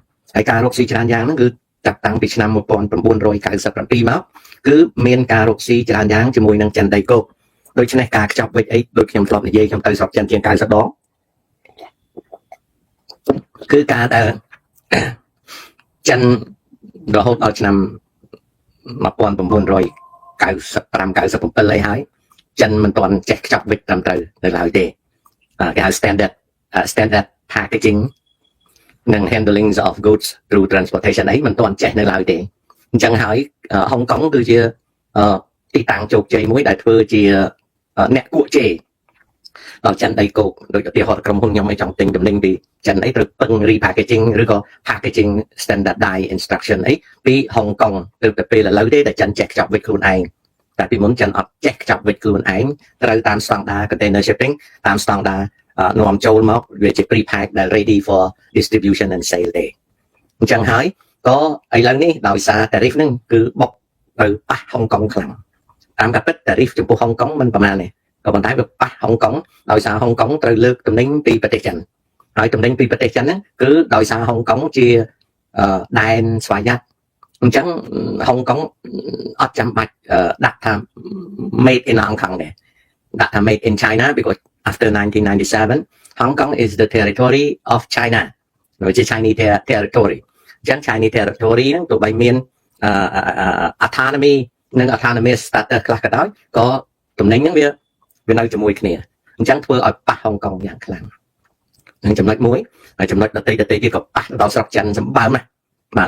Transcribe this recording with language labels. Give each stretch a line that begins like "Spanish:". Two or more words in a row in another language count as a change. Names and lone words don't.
Khmer: ហើយការរកស៊ីច្រើនយ៉ាងហ្នឹងគឺចាប់តាំងពីឆ្នាំ1997មកគឺមានការរកស៊ីច្រើនយ៉ាងជាមួយនឹងចិនដីគោកដូច្នេះការខ្ចប់វិចអីដូចខ្ញុំធ្លាប់និយាយខ្ញុំទៅស្រុកចិនជាង90ដងគឺការដែលចិនរហូតដល់ឆ្នាំ1995 97អីហើយចិនមិនទាន់ចេះខ្ចប់វិចត្រឹមត្រូវនៅឡើយទេគេហៅ
English: standard packaging
Khmer: និង
English: handling of goods through transportation
Khmer: អីមិនទាន់ចេះនៅឡើយទេអញ្ចឹងហើយហុងកុងគឺជាទីតាំងជោគជ័យមួយដែលធ្វើជាអ្នកគួកជេរដល់ចិនដីគោកដូចឧទាហរណ៍ក្រុមហ៊ុនខ្ញុំឯងចង់ទិញទំនិញពីចិនអីត្រូវពឹង repackaging ឬក៏
English: packaging standardized
Khmer: instruction អីពីហុងកុងទៅតែពេលឥឡូវទេដែលចិនចេះខ្ចប់វិចខ្លួនឯងតែពីមុនចិនអត់ចេះខ្ចប់វិចខ្លួនឯងត្រូវតាមស្តង់ដារ
English: container shipping
Khmer: តាមស្តង់ដារនាំចូល មកវាជា pre-pack ដែល
English: ready for distribution and sale
Khmer: ទេអញ្ចឹងហើយក៏ឥឡូវនេះដោយសារ tariff ហ្នឹងគឺបុកទៅប៉ះហុង កុងខ្លាំងតាមការពិត tariff ចំពោះហុងកុងមិនប្រមាណទេក៏ប៉ុន្តែវាប៉ះហុងកុងដោយសារហុងកុងត្រូវលើកទំនិញពីប្រទេសចិនហើយទំនិញពីប្រទេសចិនហ្នឹងគឺដោយសារហុងកុងជាដែនស្វ័យយ័តអញ្ចឹងហុងកុងអត់ចាំបាច់ដាក់ថា
English: made in Hong Kong
Khmer: ទេដាក់ថា
English: made in China because after 1997 Hong Kong is the territory of China
Khmer: វាជា
English: Chinese territory
Khmer: អញ្ចឹង
English: Chinese territory
Khmer: ហ្នឹងទោះបីមាន autonomy និង
English: autonomous status
Khmer: ខ្លះក៏ដោយក៏ទំនិញហ្នឹងវានៅជាមួយគ្នាអញ្ចឹងធ្វើឲ្យប៉ះហុងកុងយ៉ាងខ្លាំងនឹងចំណុចមួយហើយចំណុចដទៃទៀតក៏ប៉ះដល់ស្រុកចិនសម្បើមណាបាទ